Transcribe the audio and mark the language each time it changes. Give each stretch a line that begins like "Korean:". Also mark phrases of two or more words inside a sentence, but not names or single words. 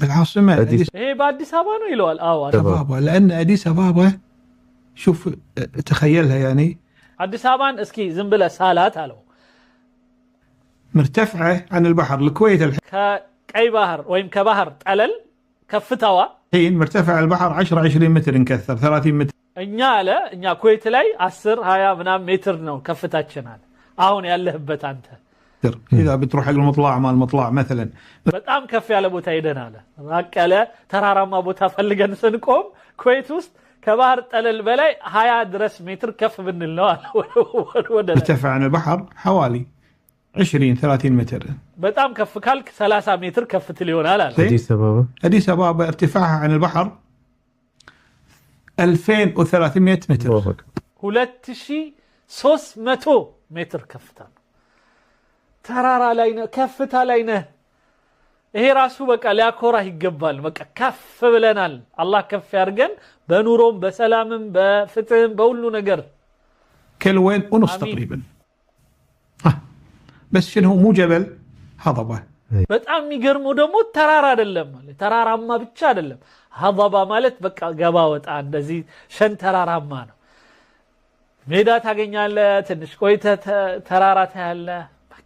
Arabic: بالعاصمة
Amharic: ይሄ በአዲስ አበባ ነው ይለዋል አዎ
Arabic: أبابا لأن أديس أبابا شوف تخيلها يعني
Amharic: አዲስ አበባን እስኪ ዝም ብለህ ሳላት አለው
Arabic: مرتفعة عن البحر الكويت
Amharic: ከቀይ ባህር ወይም ከባህር ጠለል ከፍታዋ
Arabic: الحين مرتفع البحر 10 20 متر نكثر 30 متر
Amharic: እኛ አለ እኛ ኩዌት ላይ 10 20 ምናምን ሜትር ነው ከፍታችን አለ አሁን ያለህበት አንተ
Arabic: اذا بتروح حق المطلع مال المطلع مثلا
Amharic: በጣም ከፍ ያለ ቦታ ሄደን አለ ራቅ ያለ ተራራማ ቦታ ፈልገን ስንቆም ኩዌት ውስጥ ከባህር ጠለል በላይ 20 ድረስ ሜትር ከፍ ብንል ነው አለ ወደ
Arabic: مرتفع عن البحر حوالي 20 30 متر
Amharic: በጣም ከፍ ካልክ 30 ሜትር ከፍ ትል ይሆናል አለ
Arabic: أديس أبابا ارتفاعها عن البحر 2300 متر
Amharic: 2300 ሜትር ከፍታ ተራራ ላይ ነው ከፍታ ላይ ነው ይሄ ራሱ በቃ ሊያኮራህ ይገባል በቃ ከፍ ብለናል አላህ ከፍ ያርገን በኑሮም በሰላምም በፍትህም በሁሉ ነገር
Arabic: كيلو وين ونص تقريبا بس شنو مو جبل هضبة
Amharic: በጣም የሚገርመው ደግሞ ተራራ አይደለም ማለት ተራራማ ብቻ አይደለም هضبة ማለት በቃ ገባ ወጣ እንደዚህ ሸንተራራማ ነው ሜዳ ታገኛለህ ትንሽ ቆይተህ ተራራ ታያለህ